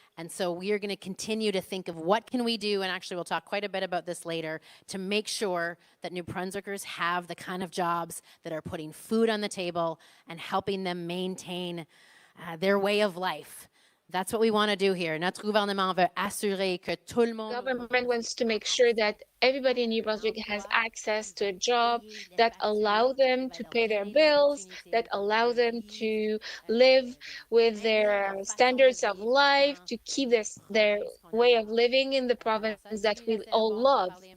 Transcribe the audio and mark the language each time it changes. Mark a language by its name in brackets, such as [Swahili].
[English] And so we are going to continue to think of what can we do, and actually we'll talk quite a bit about this later, to make sure that New Brunswickers have the kind of jobs that are putting food on the table and helping them maintain their way of life. That's what we want to do here. [French] Notre gouvernement veut assurer que tout le monde. [English] Government wants to make sure that everybody in New Brunswick has access to a job that allow them to pay their bills, that allow them to live with their standards of life, to keep their way of living in the province that we all love.